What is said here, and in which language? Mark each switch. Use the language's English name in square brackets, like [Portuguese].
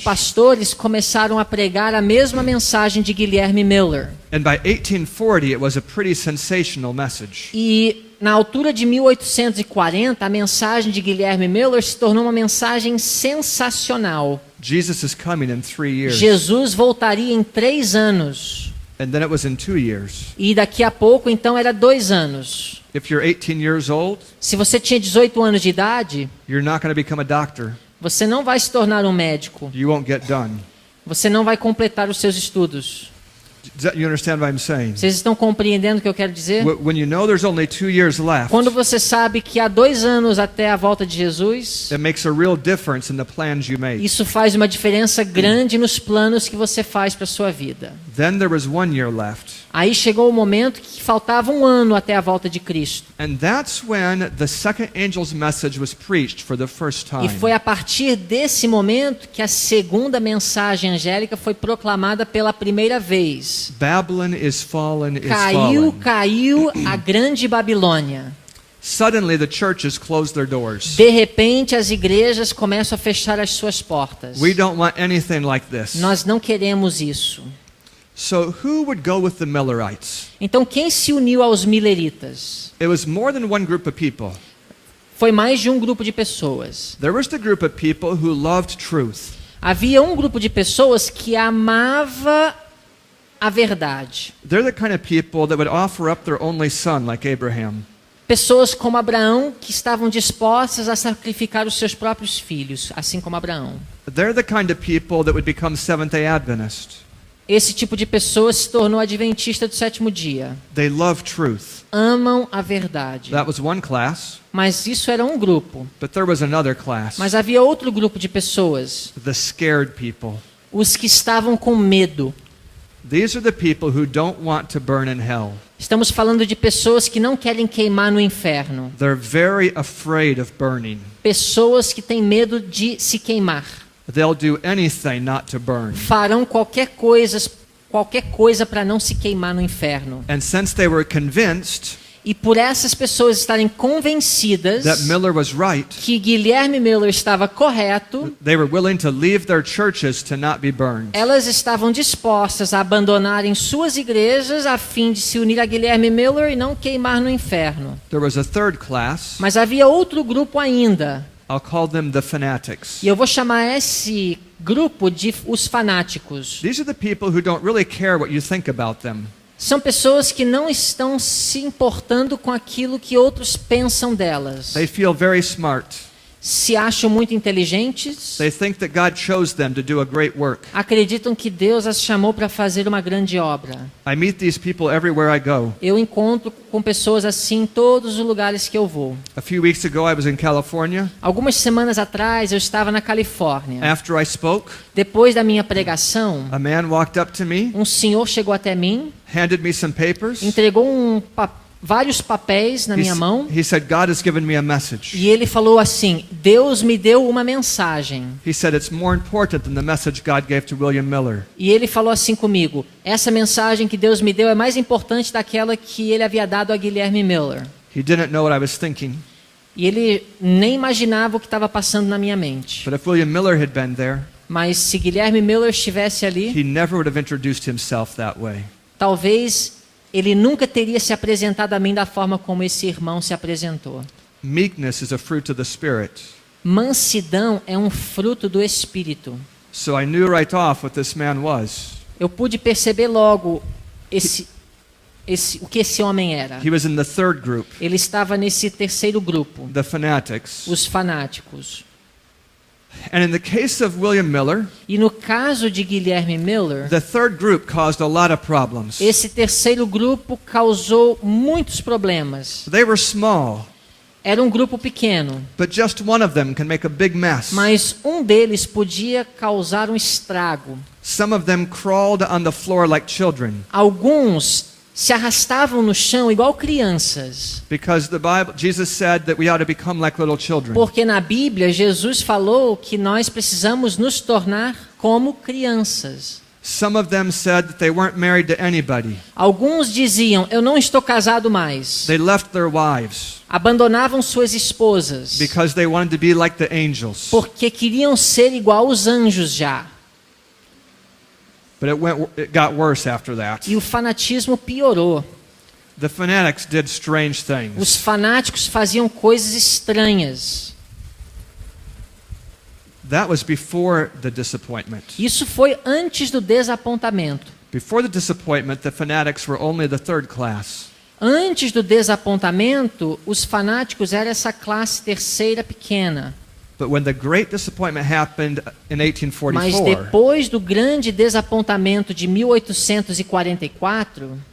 [Portuguese] pastores começaram a pregar a mesma mensagem de Guilherme Miller. [English] And by 1840, it was a pretty sensational message. [Portuguese] E na altura de 1840, a mensagem de Guilherme Miller se tornou uma mensagem sensacional. [English] Jesus is coming in 3 years. [Portuguese] Jesus voltaria em 3 anos. [English] And then it was in 2 years. [Portuguese] E daqui a pouco, então, era 2 anos. [English] If you're 18 years old, [Portuguese] Se você tinha 18 anos de idade, [English] you're not going to become a doctor. [Portuguese] você não vai se tornar um médico. [English] You won't get done. [Portuguese] Você não vai completar os seus estudos. [English] You understand what I'm saying? [Portuguese] Vocês estão compreendendo o que eu quero dizer? [English] When you know there's only 2 years left, [Portuguese] Quando você sabe que há 2 anos até a volta de Jesus, [English] it makes a real difference in the plans you make. [Portuguese] isso faz uma diferença grande nos planos que você faz para a sua vida. [English] Then there was 1 year left. [Portuguese] Aí chegou o momento que faltava 1 ano até a volta de Cristo. [English] And that's when the second angel's message was preached for the first [Portuguese] E [English] time. [Portuguese] foi a partir desse momento que a segunda mensagem angélica foi proclamada pela primeira vez. [English] Babylon is fallen, is [Portuguese] Caiu [English] fallen. [Portuguese] a grande Babilônia. [English] Suddenly the churches closed their doors. [Portuguese] De repente as igrejas começam a fechar as suas portas. [English] We don't want anything like this. [Portuguese] Nós não queremos isso. [English] So who would go with the Millerites? [Portuguese] Então quem se uniu aos mileritas? [English] It was more than one group of people. [Portuguese] Foi mais de um grupo de pessoas. [English] There was the group of people who loved truth. [Portuguese] Havia um grupo de pessoas que amava a verdade. [English] They're the kind of people that would offer up their only son like Abraham. [Portuguese] Pessoas como Abraão que estavam dispostas a sacrificar os seus próprios filhos, assim como Abraão. [English] They're the kind of people that would become Seventh-day Adventist. [Portuguese] Esse tipo de pessoa se tornou adventista do 7º dia. [English] They love truth. [Portuguese] Amam a verdade. [English] That was one class, [Portuguese] Mas isso era um grupo. [English] but there was another class. [Portuguese] Mas havia outro grupo de pessoas, [English] The scared people. [Portuguese] os que estavam com medo. [English] These are the people who don't want to burn in hell. [Portuguese] Estamos falando de pessoas que não querem queimar no inferno. [English] They're very afraid of burning. [Portuguese] Pessoas que têm medo de se queimar. [English] They'll do anything not to burn. [Portuguese] Farão qualquer coisa qualquer coisa para não se queimar no inferno. [English] And since they were convinced [Portuguese] E por essas pessoas estarem convencidas [English] that Miller was right, [Portuguese] que Guilherme Miller estava correto, [English] they were willing to leave their churches to not be burned. [Portuguese] elas estavam dispostas a abandonarem suas igrejas a fim de se unir a Guilherme Miller e não queimar no inferno. [English] There was a third class. [Portuguese] Mas havia outro grupo ainda, [English] I'll call them the fanatics. [Portuguese] e eu vou chamar esse grupo de os fanáticos. [English] These are the people who don't really care what you think about them. [Portuguese] São pessoas que não estão se importando com aquilo que outros pensam delas. [English] They feel very smart. [Portuguese] Se acham muito inteligentes, [English] They think that God chose them to do a great work. [Portuguese] acreditam que Deus as chamou para fazer uma grande obra. [English] I meet these people everywhere I go. [Portuguese] Eu encontro com pessoas assim em todos os lugares que eu vou. [English] A few weeks ago I was in California. [Portuguese] Algumas semanas atrás eu estava na Califórnia. [English] After I spoke, [Portuguese] Depois da minha pregação, [English] a man walked up to me, [Portuguese] um senhor chegou até mim, [English] handed me some papers. [Portuguese] entregou vários papéis na [English] He, [Portuguese] minha mão [English] he said, God has given me a message. [Portuguese] e ele falou assim: Deus me deu uma mensagem. [English] He said, it's more important than the message God gave to William Miller. [Portuguese] E ele falou assim comigo: essa mensagem que Deus me deu é mais importante daquela que ele havia dado a Guilherme Miller. [English] He didn't know what I was thinking, [Portuguese] E ele nem imaginava o que estava passando na minha mente. [English] but if William Miller had been there, [Portuguese] Mas se Guilherme Miller estivesse ali, [English] he never would have introduced himself that way. [Portuguese] talvez ele nunca teria se apresentado a mim da forma como esse irmão se apresentou. [English] Meekness is a fruit of the Spirit. [Portuguese] Mansidão é um fruto do Espírito. [English] So I knew right off what this man was. [Portuguese] Eu pude perceber logo o que esse homem era. [English] He was in the third group, [Portuguese] Ele estava nesse terceiro grupo, [English] the fanatics. [Portuguese] os fanáticos. [English] And in the case of William Miller, [Portuguese] E no caso de Guilherme Miller, [English] the third group caused a lot of problems. [Portuguese] esse terceiro grupo causou muitos problemas. [English] They were small, [Portuguese] Era um grupo pequeno, [English] but just one of them can make a big mess. [Portuguese] mas um deles podia causar um estrago. [English] Some of them crawled on the floor like children, [Portuguese] Alguns se arrastavam no chão igual crianças, [English] because the Bible, Jesus said that we ought to become like little children. [Portuguese] porque na Bíblia Jesus falou que nós precisamos nos tornar como crianças. [English] Some of them said that they weren't married to anybody. [Portuguese] Alguns diziam: eu não estou casado mais. [English] They left their wives [Portuguese] Abandonavam suas esposas, [English] because they wanted to be like the angels. [Portuguese] porque queriam ser igual aos anjos já. [English] But it got worse after that. [Portuguese] E o fanatismo piorou. [English] The fanatics did strange things. [Portuguese] Os fanáticos faziam coisas estranhas. [English] That was before the disappointment. [Portuguese] Isso foi antes do desapontamento. [English] Before the disappointment, the fanatics were only the third class. [Portuguese] Antes do desapontamento, os fanáticos eram essa classe terceira pequena. [English] But when the great disappointment happened in [Portuguese] Mas [English] 1844, [Portuguese] depois do grande desapontamento de 1844,